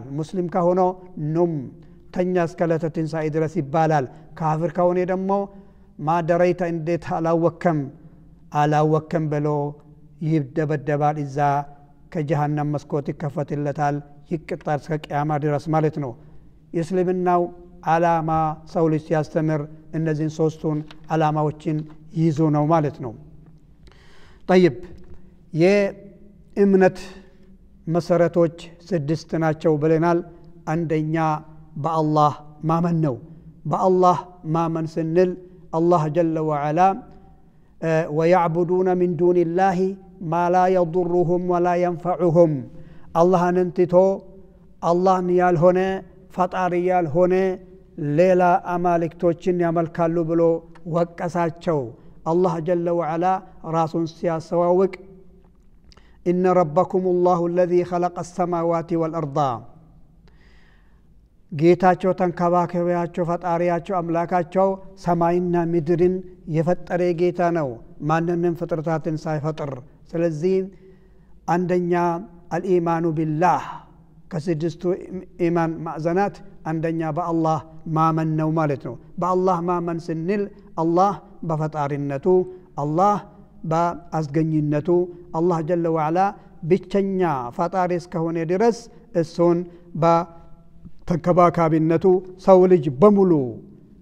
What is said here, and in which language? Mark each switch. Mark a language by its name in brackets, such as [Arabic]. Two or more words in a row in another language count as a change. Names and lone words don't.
[Amharic] ሙስሊም ከሆነ ኑም ተኛ እስከለተ ትንሣኤ ድረስ ይባላል ካፍር ከሆነ ደግሞ ማደረይተ እንዴት አላወከም ብሎ ይደበደባል እዛ ከጀሃነም መስኮት ይከፈትለታል ይቅጣል እስከ ቂያማ ድረስ ማለት ነው እስልምናው ዓላማ ሰው ልጅ ሲያስተምር እነዚህን ሶስቱን ዓላማዎችን ይዞ ነው ማለት ነው طيب የእምነት መሰረቶች 6 ናቸው ብለናል አንደኛ በአላህ ማመን ነው በአላህ ማመን [Arabic] ስንል አላህ جل وعلا ويعبدون من دون الله ما لا يضرهم ولا ينفعهم الله ننتتو الله [Amharic] ያልሆነ ፈጣሪ ያልሆነ ሌላ አማልክቶችን ያመልካሉ ብሎ ወቀሳቸው [Arabic] الله جل وعلا ራሱን ሲያስተዋውቅ إن ربكم الله الذي خلق السماوات والأرض [Amharic] ጌታቸው ተንከባከባቸው ፈጣሪያቸው አምላካቸው ሰማይና ምድርን የፈጠረ ጌታ ነው ማንንም ፍጥረታትን ሳይፈጥር ስለዚህ አንደኛ [Arabic] الإيمان بالله [Amharic] ከስድስቱ ኢማን ማዕዘናት አንደኛ በአላህ ማመን ነው ማለት ነው በአላህ ማመን ስንል አላህ በፈጣሪነቱ አላህ በአስገኝነቱ አላህ [Arabic] جل وعلا [Amharic] ብቸኛ ፈጣሪ እስከሆነ ድረስ እሱን በተንከባካቢነቱ ሰው ልጅ በሙሉ